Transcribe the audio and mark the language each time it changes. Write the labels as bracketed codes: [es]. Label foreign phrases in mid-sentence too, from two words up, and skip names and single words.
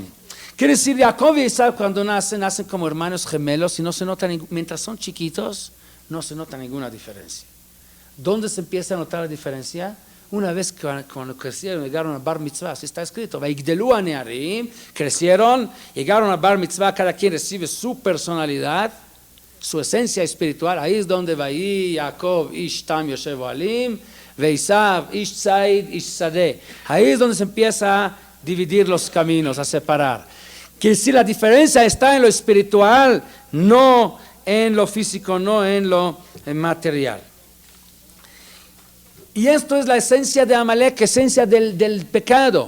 [es] Quiere decir, Jacob y Esaú cuando nacen como hermanos gemelos y no se nota, mientras son chiquitos, no se nota ninguna diferencia. ¿Dónde se empieza a notar la diferencia? Una vez que cuando crecieron, llegaron a Bar Mitzvah, así está escrito, [he] ויגדלו הנערים, [es] crecieron, llegaron a Bar Mitzvah, cada quien recibe su personalidad, su esencia espiritual. Ahí es donde [he] ויהי יעקב איש תם יושב אהלים ועשו איש ציד איש שדה. [es] Ahí es donde se empieza a dividir los caminos, a separar. Que si la diferencia está en lo espiritual, no en lo físico, no en lo material. Y esto es la esencia de Amalek, esencia del pecado.